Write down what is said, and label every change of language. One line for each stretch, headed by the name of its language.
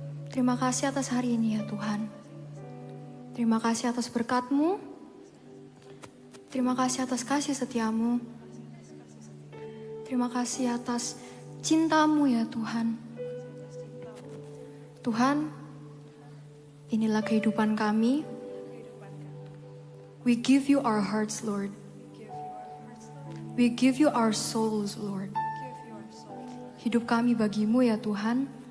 Indonesian: Terima kasih atas hari ini ya Tuhan. Terima kasih atas berkat-Mu. Terima kasih atas kasih setia-Mu. Terima kasih atas cinta-Mu ya Tuhan. Tuhan, inilah kehidupan kami.
English: We give you our hearts, Lord. We give you our souls, Lord.
Indonesian: Hidup kami bagimu ya Tuhan.